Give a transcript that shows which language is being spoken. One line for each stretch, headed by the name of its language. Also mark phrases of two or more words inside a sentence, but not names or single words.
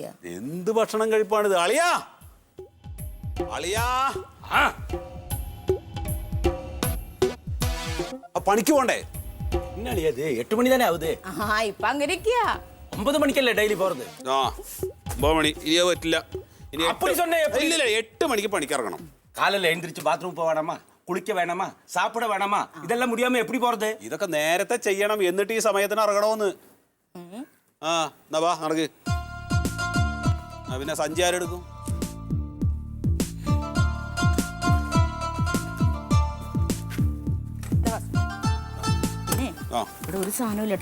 Malayalam: എന്ത് ഭക്ഷണം കഴിപ്പാണിത്? അളിയാ, അളിയാ, പണിക്ക് പോണ്ടേ? 8 മണി തന്നെ ആവുതേ. ഇപ്പൊ അങ്ങനെ 9 മണിക്കല്ലേ ഡെയിലി പോறது? 9 മണി ഇനിയോ പറ്റില്ല. ഇനി 8 മണിക്ക് പണിക്ക് ഇറങ്ങണം.
Tamil: காலையில எழுந்திரிச்சு பாத்ரூம் போக வேணாமா, குளிக்க வேணாமா, சாப்பிட வேணாமா? இதெல்லாம் முடியாம எப்படி போறது?
Malayalam: ഇതൊക്കെ നേരത്തെ ചെയ്യണം, എന്നിട്ട് ഈ സമയത്തിന് ഇറങ്ങണമെന്ന്. എന്നാ വാ നടക്ക്. പിന്നെ സഞ്ചി ആരെടുക്കും? ഇവിടെ ഒരു സാധനവും ഇല്ല കേട്ടോ.